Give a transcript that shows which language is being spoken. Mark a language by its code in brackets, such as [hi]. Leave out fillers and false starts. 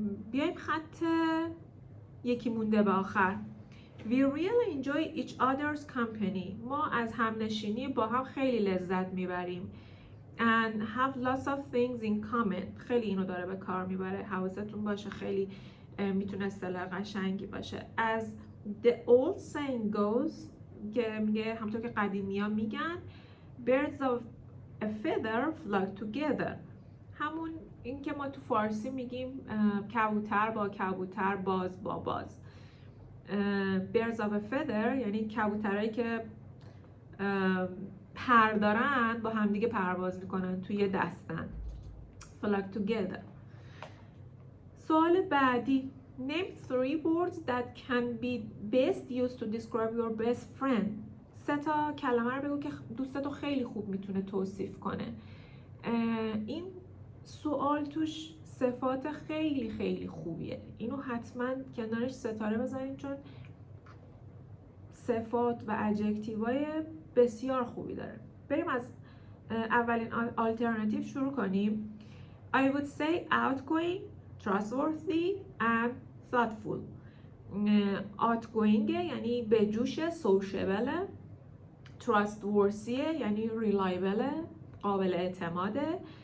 [fa] بیایم خط یکی مونده به آخر. [en] We really enjoy each other's company. [fa] ما از همنشینی با هم خیلی لذت میبریم. [en] And have lots of things in common. [fa] خیلی اینو داره به کار میبره. حواستون باشه، خیلی میتونه اصطلاح قشنگی باشه. [en] As the old saying goes [fa] که میگه همونطور که قدیمی ها میگن [en] Birds of a feather flock together. [fa] همون این که ما تو فارسی میگیم کبوتر با کبوتر، باز با باز. [en] Birds of a feather [fa] یعنی کبوترهایی که پر دارن با همدیگه پرواز میکنن توی دستن. [en] Flock together. [fa] سوال بعدی [en] Name 3 words that can be best used to describe your best friend. [fa] 3 تا کلمه رو بگو که دوستتو خیلی خوب میتونه توصیف کنه. این سوال توش صفات خیلی خیلی خوبیه. اینو حتما کنارش ستاره بزنید چون صفات و ادجکتیوهای بسیار خوبی داره. بریم از اولین آلترناتیو شروع کنیم. [en] I would say outgoing, trustworthy and thoughtful. [fa] outgoing یعنی به جوش، sociable. trustworthy یعنی reliable، قابل اعتماده.